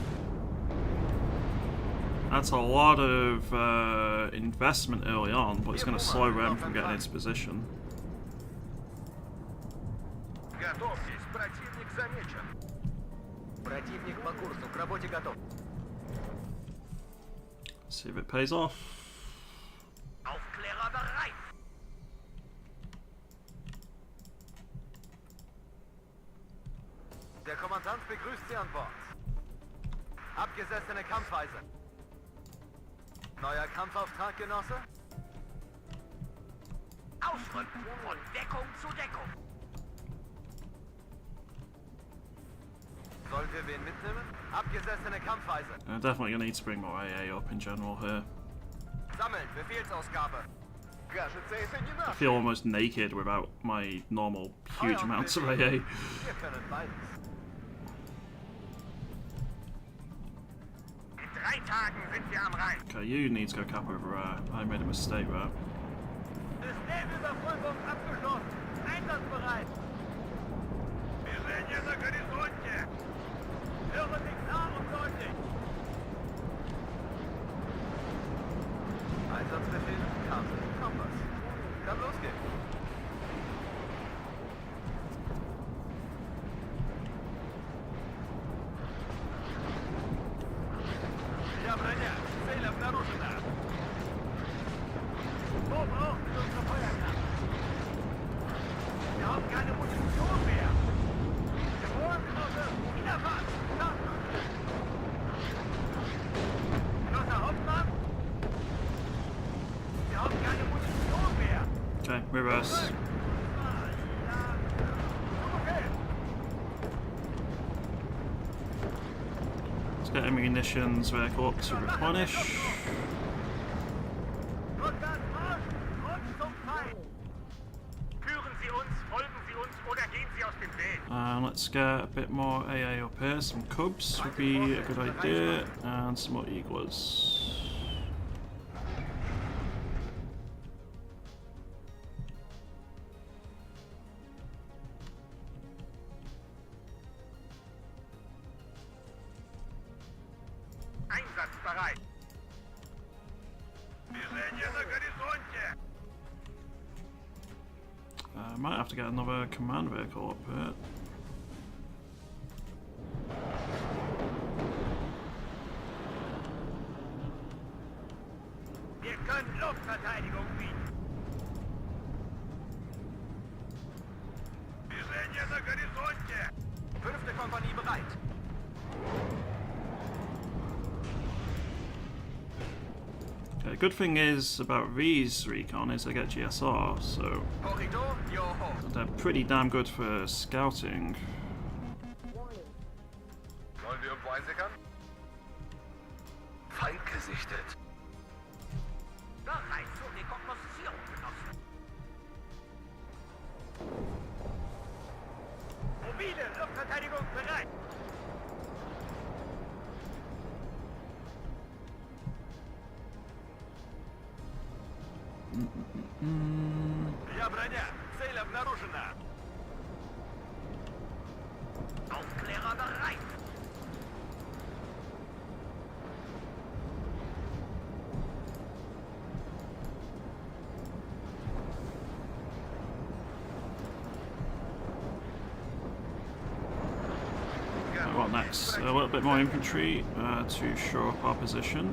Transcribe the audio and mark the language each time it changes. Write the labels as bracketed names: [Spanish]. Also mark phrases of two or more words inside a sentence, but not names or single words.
[English] That's a lot of investment early on, but it's going to slow Rem from getting into position. See if it pays off. [German] Der Kommandant begrüßt Sie an Bord. Abgesessene Kampfweise. Neuer Kampfauftrag, Genosse? Ausrücken von Deckung zu Deckung. Sollen wir wen mitnehmen? Abgesessene Kampfweise. [English] Definitely gonna need to bring more AA up in general here. [German] Sammeln, Befehlsausgabe. [Russian] Кажется, это не [English] I [Russian] наш. [English] feel almost naked without my normal huge amounts of AA. [German] Wir können beides. In 3 Tagen sind wir am Rhein. [English] Okay, you need to go cap over I made a mistake there. [German] Systemüberprüfung abgeschlossen. Einsatzbereit. [Russian] Движение на горизонте. [German] Höre dich klar und deutlich. Einsatzbefehl, Karte, Kompass. Kann losgehen. [Russian] Я броня. Цель обнаружена. [German] Wo brauchen Sie unsere Feuerkraft? Wir haben keine Munition mehr. Jawohl, Genosse. In der Fahrt. Genosse Hauptmann. Wir haben keine Munition mehr. [English] Okay, reverse. Okay. Let's get ammunitions vehicle up to replenish. [German] Rückwärts Marsch und zum Feind. Führen Sie uns, folgen Sie uns oder gehen Sie aus dem Weg. [English] And let's get a bit more AA up here. Some cubs would be a good idea. And some more eaglers. [German] Einsatzbereit. [Russian] Движение на горизонте. [English] I might have to get another command vehicle up here. [German] Wir können Luftverteidigung bieten. [Russian] Движение на горизонте. 5. [German] Kompanie bereit. [English] Okay, good thing is about these recon is they get GSR, so [German] Korridor, Joho. [English] they're pretty damn good for scouting. [German] Sollen wir irgendwo einsickern? Feind gesichtet. Bereit zur Rekognoszierung, Genossen. Mobile Luftverteidigung bereit. [Russian] Я броня. Цель обнаружена. [German] Aufklärer bereit. [English] Well, next, a little bit more infantry to shore up our position.